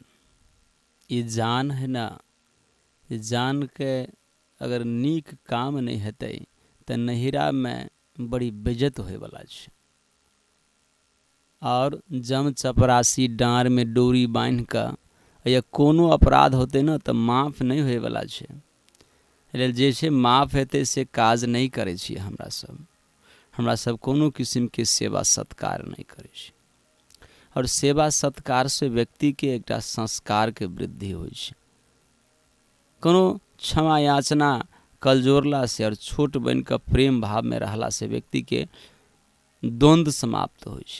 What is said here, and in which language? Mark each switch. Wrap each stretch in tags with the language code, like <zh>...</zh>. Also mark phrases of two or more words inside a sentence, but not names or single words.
<mai>ये जान है ना, ये जान के अगर नीक काम नहीं हेतै तो नहिरा में बड़ी बेइज्जत होए वाला छे। और जम चपरासी डाँर में डोरी बांध का या कोनो अपराध होते ना तऽ माफ नहीं होए वाला छै। लेल जे छै माफ हेतै से काज नहीं करै छियै हमरा सब कोनो किस्म के सेवा सत्कार नहीं करै छी। और सेवा सत्कार से व्यक्ति के एकटा संस्कार के वृद्धि होइ छै। कोनो क्षमा याचना कलजोरला से और छोट बन के प्रेम भाव में रहला से व्यक्ति के द्वंद्व समाप्त होइ छै।</mai>